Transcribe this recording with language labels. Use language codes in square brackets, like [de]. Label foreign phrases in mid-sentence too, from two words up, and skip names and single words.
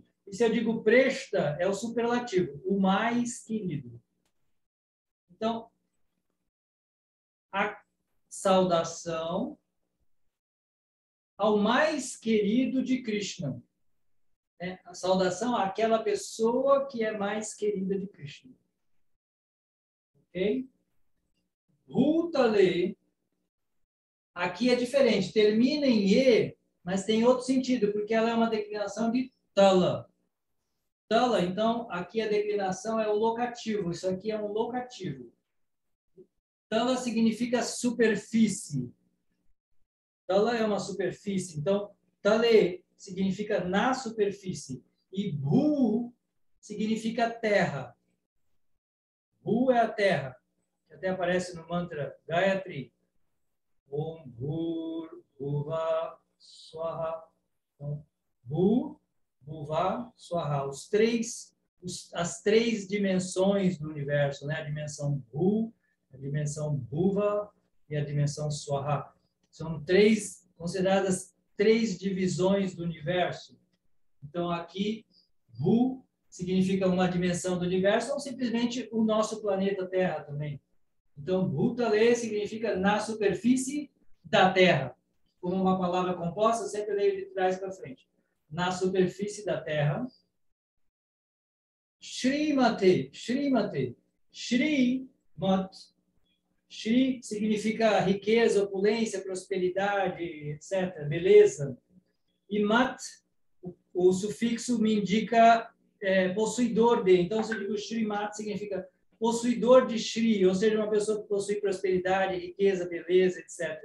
[pt] E se eu digo presta, é o superlativo, o mais querido. Então, a saudação ao mais querido de Krishna. Né? A saudação àquela pessoa que é mais querida de Krishna. Ok? Bhutale, aqui é diferente, termina em E, mas tem outro sentido, porque ela é uma declinação de tala. Tala, então, aqui a declinação é o locativo, isso aqui é um locativo. Tala significa superfície. Tala é uma superfície, então, tale significa na superfície. E bhu significa terra. Bhu é a terra, que até aparece no mantra Gayatri. [sa] ॐ भूर् भुव स्वाहा. [pt] Então, Bhu, Bhuva, Swaha. As três dimensões do universo, né? A dimensão Bhu, a dimensão Bhuva e a dimensão Swaha. São consideradas três divisões do universo. Então, aqui, Bhu significa uma dimensão do universo ou simplesmente o nosso planeta Terra também. Então, Bhutale significa na superfície da Terra. Como uma palavra composta, sempre leio de trás para frente. Na superfície da Terra. Shrimate. Shri, mat. Shri significa riqueza, opulência, prosperidade, etc. Beleza. E mat, o sufixo me indica possuidor de. Então, se eu digo Shrimat, significa possuidor de Shri, ou seja, uma pessoa que possui prosperidade, riqueza, beleza, etc.